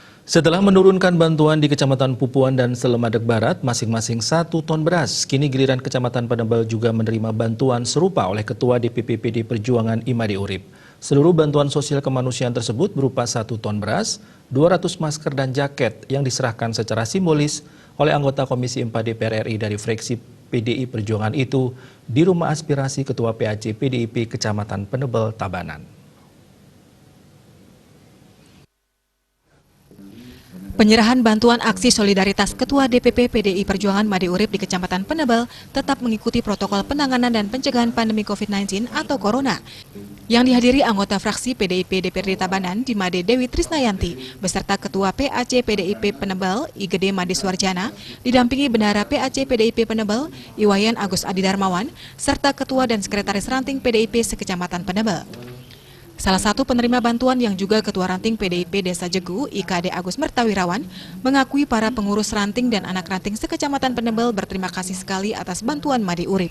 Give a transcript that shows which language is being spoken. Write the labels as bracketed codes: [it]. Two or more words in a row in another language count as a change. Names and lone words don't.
[id] Setelah menurunkan bantuan di Kecamatan Pupuan dan Selemadeg Barat, masing-masing 1 ton beras, kini giliran Kecamatan Penebel juga menerima bantuan serupa oleh Ketua DPP PD Perjuangan Imade Urip. Seluruh bantuan sosial kemanusiaan tersebut berupa 1 ton beras, 200 masker dan jaket yang diserahkan secara simbolis oleh anggota Komisi 4 DPR RI dari fraksi PDI Perjuangan itu di Rumah Aspirasi Ketua PAC PDIP Kecamatan Penebel, Tabanan. Penyerahan bantuan aksi solidaritas Ketua DPP PDI Perjuangan Imade Urip di Kecamatan Penebel tetap mengikuti protokol penanganan dan pencegahan pandemi COVID-19 atau Corona. Yang dihadiri anggota fraksi PDIP DPRD Tabanan, Dimade Dewi Trisnayanti, beserta Ketua PAC PDIP Penebel, Igede Made Suarjana, didampingi Bendahara PAC PDIP Penebel, Iwayan Agus Adi Darmawan, serta Ketua dan Sekretaris Ranting PDIP sekecamatan Penebel. Salah satu penerima bantuan yang juga Ketua Ranting PDIP Desa Jegu, IKD Agus Mertawirawan, mengakui para pengurus ranting dan anak ranting sekecamatan Penebel berterima kasih sekali atas bantuan Imade Urip.